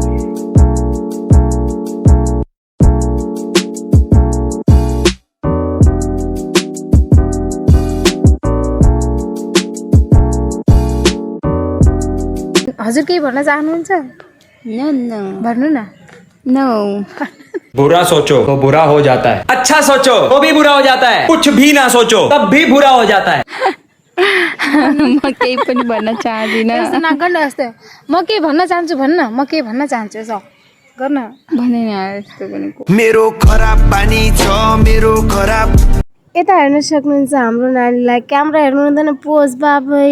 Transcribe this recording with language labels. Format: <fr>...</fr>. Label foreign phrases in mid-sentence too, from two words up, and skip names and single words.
<ne>हजुर केही भन्न चाहनुहुन्छ? नो भन्नु न। नो</ne> <hi>बुरा सोचो तो बुरा हो जाता है, अच्छा सोचो तो भी बुरा हो जाता है, कुछ भी ना सोचो तब भी बुरा हो जाता है।</hi> <ne>म केही पनि भन्न चाहदिन। यस्तो नगर्नु यस्तो। म के भन्न चाहन्छु भन्न, म के भन्न चाहन्छु यसो गर्न भनेन यस्तो पनि। मेरो खराब बानी छ, मेरो खराब। यता हेर्न सक्नुहुन्छ हाम्रो नानीलाई क्यामेरा हेर्नु हुँदैन पोज बाबै।</ne>